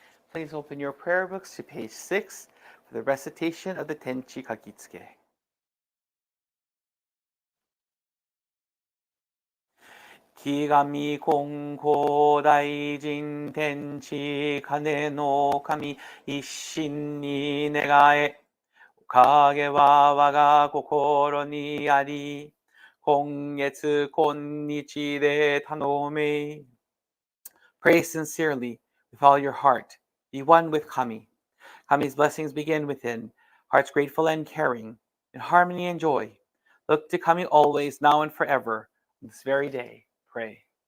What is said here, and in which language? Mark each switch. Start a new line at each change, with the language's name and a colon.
English: Please open your prayer books to page 6 for the recitation of the Tenchi Kane.
Japanese: 気神金光大臣天地金の神一心に願えおかげは我が心にあり今月今日で頼め
English: Pray sincerely with all your heart. Be one with Kami. Kami's blessings begin within, hearts grateful and caring, in harmony and joy. Look to Kami always, now and forever. On this very day, pray.